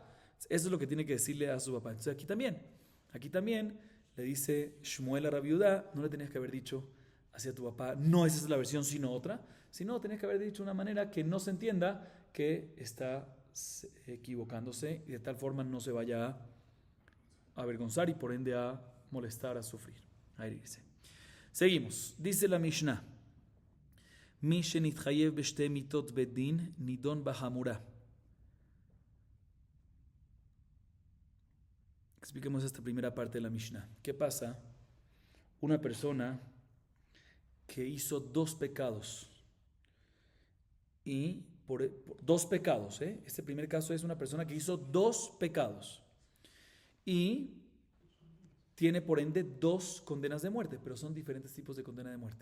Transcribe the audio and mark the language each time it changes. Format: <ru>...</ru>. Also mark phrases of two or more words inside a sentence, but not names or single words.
<es>Eso es lo que tiene que decirle a su papá. Entonces aquí también le dice Shmuel a Rabbi Yehuda, no le tenías que haber dicho hacia tu papá, no esa es la versión sino otra, sino tenías que haber dicho de una manera que no se entienda que está equivocándose y de tal forma no se vaya a avergonzar y por ende a molestar, a sufrir, a herirse. Seguimos, dice la Mishnah,</es> <he>Mi shenitchayev b'shte mitot bedin nidon b'hamura.</he> <es>Expliquemos esta primera parte de la Mishnah. ¿Qué pasa? Una persona que hizo 2 pecados y por dos pecados. Este primer caso es una persona que hizo dos pecados y tiene por ende dos condenas de muerte, pero son diferentes tipos de condena de muerte.</es>